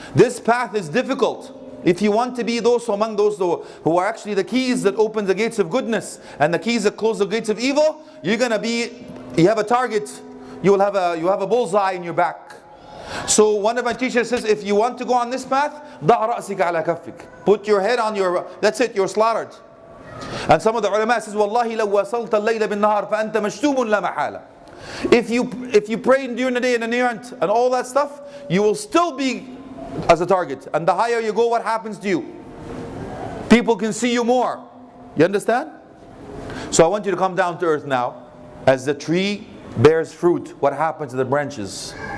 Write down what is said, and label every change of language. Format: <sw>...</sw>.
<en>This path is difficult. If you want to be among those who are actually the keys that open the gates of goodness and the keys that close the gates of evil, you have a target. You have a bullseye in your back. So one of my teachers says, if you want to go on this path,</en> <ar>ضع رأسك على كفك.</ar> <en>Put your head on that's it, you're slaughtered. And some of the ulama says,</en> <ar>والله لو وصلت الليل بالنهار فأنت مشتوم لا محالة.</ar> <en>If you pray during the day and the night and all that stuff, you will still be as a target. And the higher you go, what happens to you? People can see you more. You understand? So I want you to come down to earth now. As the tree bears fruit, what happens to the branches?</en>